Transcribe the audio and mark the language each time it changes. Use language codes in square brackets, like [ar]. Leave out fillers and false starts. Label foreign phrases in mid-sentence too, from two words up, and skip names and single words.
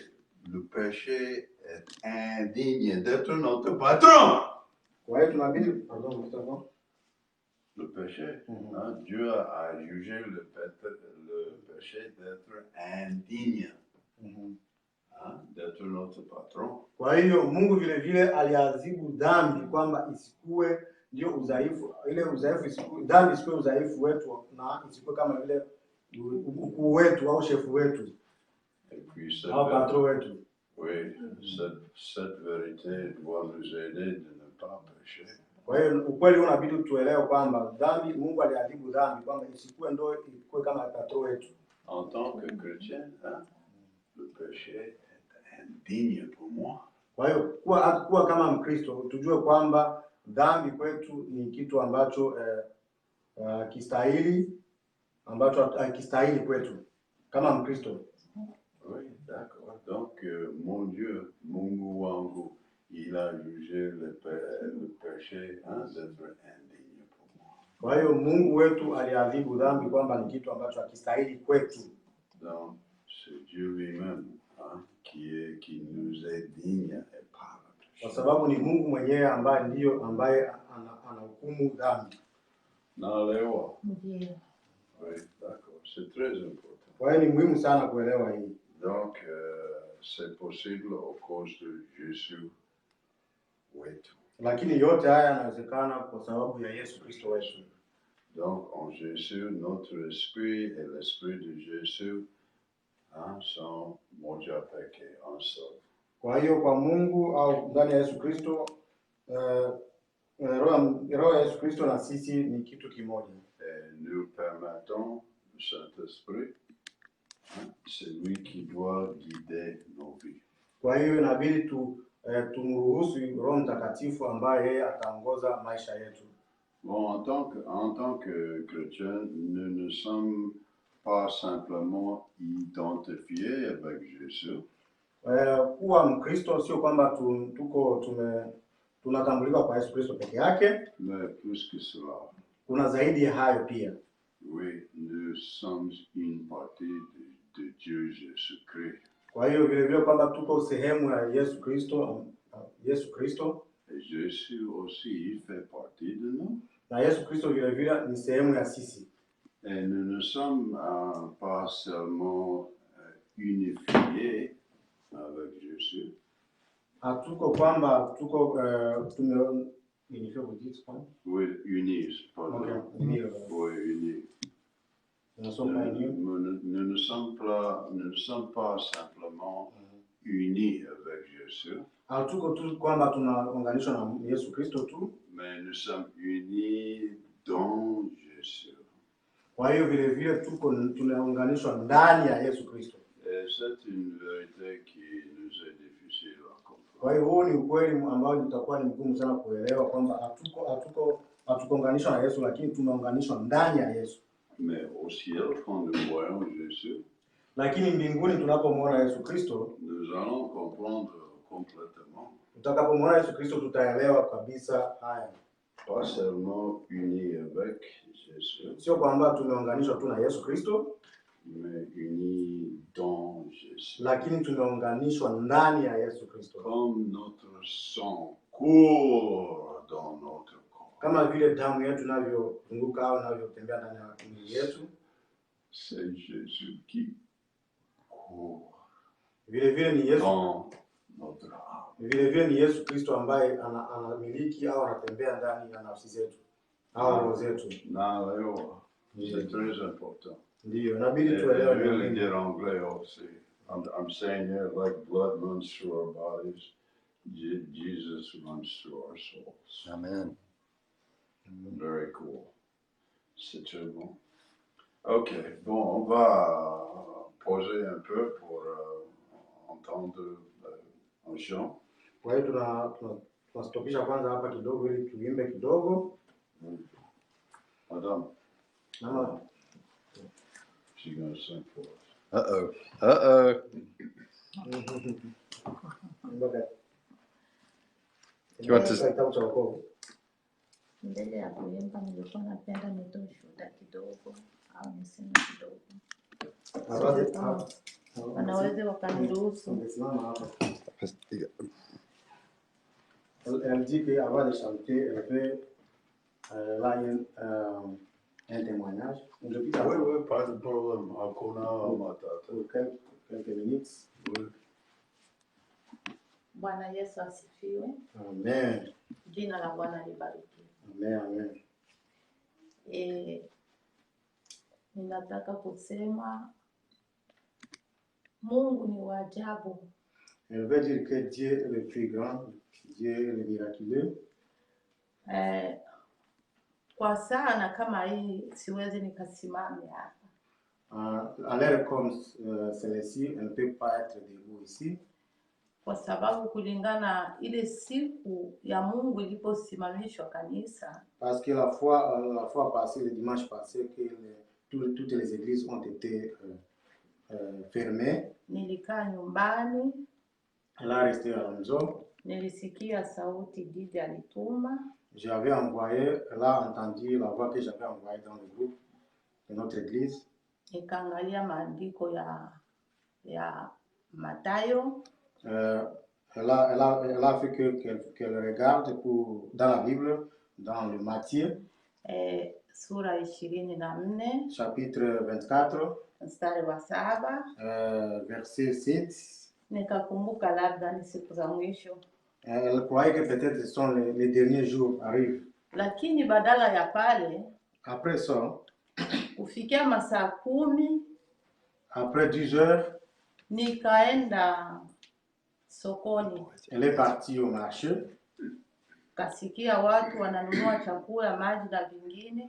[fr] Le péché est indigne d'être notre patron. [sw] Kwa hiyo tunabidi [fr] le péché. Hein? Dieu a jugé le péché d'être indigne. d'être notre patron. [sw] Kwa hiyo Mungu vile vile aliadhibu dhambi kwamba isikue ndio udhaifu, ile udhaifu isikue, dhambi isikue udhaifu wetu na isikue kama vile ukuu wetu au shefu wetu [fr] Et puis [sw] au patron wetu. [fr] oui, cette vérité doit nous aider de ne pas pécher. [sw] Kwa hiyo ukweli unabidi tuelewe kwamba dhambi, Mungu aliadhibu dhambi kwamba isikue ndio ikue kama patron wetu. [fr] En tant que chrétien, le péché est indigne pour moi. [sw] Kwa hiyo kuwa kama Mkristo tujue kwamba dhambi kwetu ni kitu ambacho hakistahili kwetu kama Mkristo. [fr] Oui, d'accord. Donc, mon Dieu, [sw] Mungu wangu, [fr] il a jugé le péché d'être indigne pour moi. [sw] Kwa hiyo Mungu wetu aliadhibu dhambi kwamba ni kitu ambacho hakistahili kwetu. [fr] Donc, c'est Dieu lui-même qui nous est digne et pas le péché. [sw] Kwa sababu ni Mungu mwenyewe ambaye anahukumu dhambi. Naelewa. Ndiyo. [fr] Oui, d'accord. C'est très important. [sw] Kwa hiyo ni muhimu sana kuelewa hii. [fr] Donc, c'est possible au cause de Jésus wetu. [sw] Lakini yote haya yanawezekana kwa sababu ya Yesu Kristo wetu. [fr] Donc, en Jésus, notre esprit et l'esprit de Jésus sont [sw] moja peke [fr] ensemble. [sw] Kwa hiyo kwa Mungu au ndani ya Yesu Kristo, roho ya Yesu Kristo na sisi ni kitu kimoja. [fr] Et nous permettons le Saint-Esprit, c'est lui qui doit guider nos vies. [sw] Kwa hiyo inabidi tumruhusu Roho Mtakatifu ambaye yeye ataongoza maisha yetu. [fr] Bon, en tant que chrétien, nous ne sommes pas simplement identifiés avec Jésus. [sw] Kuwa Mkristo sio kwamba tunatambulika kwa Yesu Kristo peke yake. [fr] Mais plus que cela. [sw] Kuna zaidi ya hayo pia. [fr] Oui, nous sommes une partie de Dieu Jésus-Christ. [sw] Kwa hiyo vile vile kwamba tuko sehemu ya Yesu Kristo. [fr] Et Jésus aussi, il fait partie de nous. [sw] Na Yesu Kristo vile vile ni sehemu ya sisi. [fr] Et nous ne sommes pas seulement unifiés avec Jésus. [sw] Hatuko kwamba [fr] Oui, unis, pardon. Okay. Oui, unis. Nous ne sommes pas simplement unis avec Jésus. [sw] Hatuko tu kwamba tunaunganishwa na Yesu Kristo tu, [fr] mais nous sommes unis dans Jésus. [sw] Kwa hiyo vile vile tunaunganishwa ndani ya Yesu Kristo. [fr] Et c'est une vérité qui nous est difficile à comprendre. [sw] Kwa hiyo huu ni ukweli ambao utakuwa ni mgumu sana kuelewa kwamba hatukuunganishwa na Yesu, lakini tumeunganishwa ndani ya Yesu. [fr] Mais au ciel, quand nous voyons Jésus, [sw] lakini mbinguni tunapomwona Yesu Kristo, [fr] nous allons comprendre complètement. [sw] Tutakapomwona Yesu Kristo tutaelewa kabisa haya. [fr] Pas seulement unis avec Jésus, [sw] sio kwamba tumeunganishwa tu na Yesu Kristo, [fr] mais unis dans Jésus. [sw] Lakini tumeunganishwa ndani ya Yesu Kristo. [fr] Comme notre sang court dans notre corps. [sw] Kama vile damu yetu inavyozunguka au inavyotembea ndani ya mwili yetu. [fr] C'est Jésus qui court. [sw] Vile vile ni Yesu. [fr] Dans notre âme. [sw] Vile vile ni Yesu Kristo ambaye anamiliki au anatembea ndani ya nafsi zetu au roho zetu. Naelewa. [fr] C'est très important. [sw] Ndiyo, inabidi tuelewe. [fr] Je vais le dire en anglais aussi. [en] I'm saying here, like blood runs through our bodies, Jesus runs through our souls. Amen. Very cool. [fr] C'est très bon. Ok, bon, on va poser un peu pour entendre un chant. [sw] Kwa hiyo tunastopisha kwanza hapa kidogo ili tuimbe kidogo. [fr] Madame. [sw] Mama. [en] She's going to sing for us. Uh-oh. Uh-oh. You want to... [sw] Mbele ya kuimba nilikuwa napenda nitoe ushuhuda kidogo au niseme kidogo. Wanaweza wakaniruhusu. [fr] Elle dit qu'avant de chanter, elle fait là un témoignage. Oui, pas de problème. Quelques minutes. Oui. [sw] Bwana Yesu asifiwe. Amen. Jina la Bwana libarikiwe. Amen. Amen. Ninataka kusema Mungu ni wa ajabu. [fr] Elle veut dire que Dieu est le plus grand, Dieu est le miraculeux. [sw] Kwa sana kama hii siwezi nikasimame hapa. [fr] À l'heure comme celle-ci, elle ne peut pas être debout ici. [sw] Kwa sababu kulingana ile siku ya Mungu iliposimamishwa kanisa. [fr] Parce que la fois passée, le dimanche passé, que toutes les églises ont été fermées. [sw] Nilikaa nyumbani. [fr] Elle a resté à la maison. [sw] Nilisikia sauti Didi alituma. [fr] J'avais envoyé, elle a entendu la voix que j'avais envoyée dans le groupe de notre église. [sw] Nikaangalia maandiko ya Mathayo. [fr] Elle a fait qu'elle regarde dans la Bible, dans le Matthieu. [sw] Sura 24. [fr] Chapitre 24. [sw] Mstari wa 7. [fr] Verset 7. [sw] Nikakumbuka labda ni siku za mwisho. [fr] Elle croyait que peut-être ce sont les derniers jours arrivent. [sw] Lakini badala ya pale, [fr] après ça, [sw] kufikia masaa 10, [fr] après 10 heures, [sw] nikaenda sokoni. [fr] Elle est partie au marché. [sw] Kasikia watu wananunua chakula, maji na vingine.